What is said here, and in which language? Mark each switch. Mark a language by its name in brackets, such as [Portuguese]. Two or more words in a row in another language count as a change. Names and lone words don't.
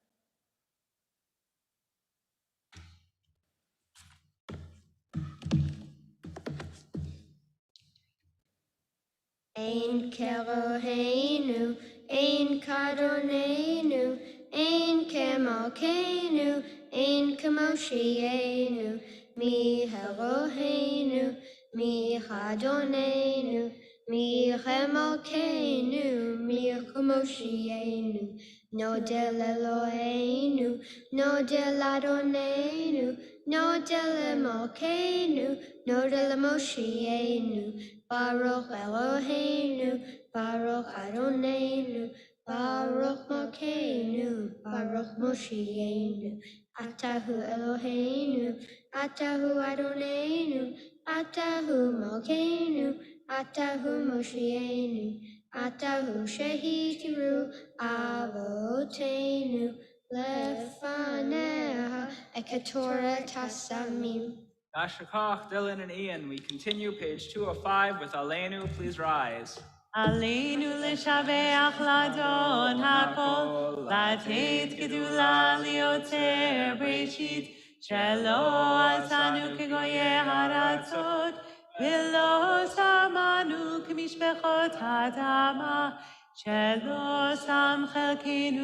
[Hebrew] אין כאלהינו, אין כאדונינו, אין כמלכנו, אין כמושיענו, מי כאלהינו, מי כאדונינו, מי כמלכנו, מי כמושיענו, נודה לאלהינו, נודה לאדונינו, נודה למלכנו, נודה למושיענו, ברוך אלהינו, ברוך אדונינו, ברוך מלכנו, ברוך מושיענו, אתה הוא אלהינו, אתה הוא אדונינו, אתה הוא מלכנו, אתה הוא מושיענו, אתה הוא שהקטירו אבותינו, לפניך את קטרת הסמים. Gashakach, [English] Dylan, and Ian. We continue page 205 with Aleinu. Please rise. [Hebrew] עלינו לשבח לאדון הכל, לתת גדולה ליוצר בראשית, שלא עשנו כגויי הארצות, ולא שמנו כמשפחות האדמה, שלא שם חלקנו